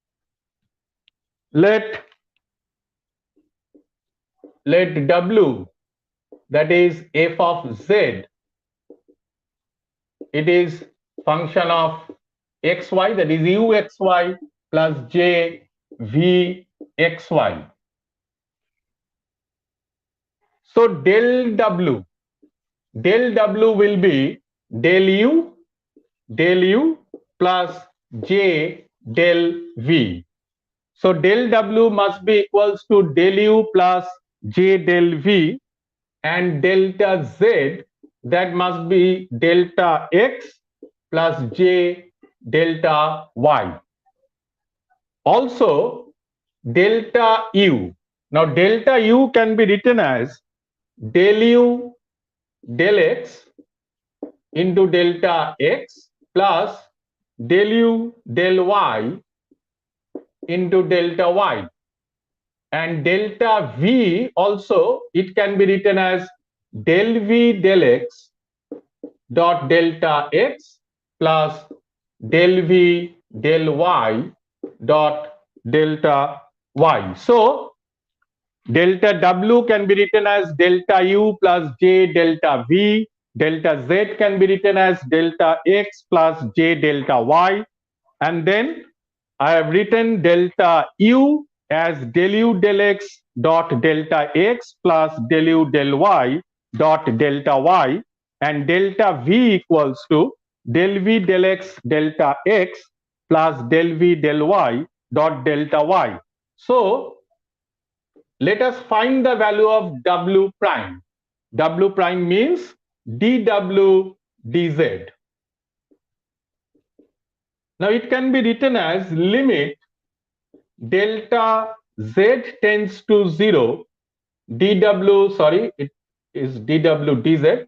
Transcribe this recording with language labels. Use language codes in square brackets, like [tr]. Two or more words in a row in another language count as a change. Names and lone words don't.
[en] Let W, that is f of z, it is function of xy, that is uxy plus j vxy. So del w will be del u plus j del v. So del w must be equals to del u plus j del v, and delta z, that must be delta x plus j delta y. Also delta u. Now delta u can be written as del u del x into delta x plus del u del y into delta y, and delta v also it can be written as del v del x dot delta x plus del v del y dot delta y. So delta w can be written as delta u plus j delta v, delta z can be written as delta x plus j delta y, and then I have written delta u as del u del x dot delta x plus del u del y dot delta y, and delta v equals to del v del x delta x plus del v del y dot delta y. So let us find the value of w prime. W prime means dw dz. Now it can be written as limit delta z tends to 0 dw, sorry, it is dw dz.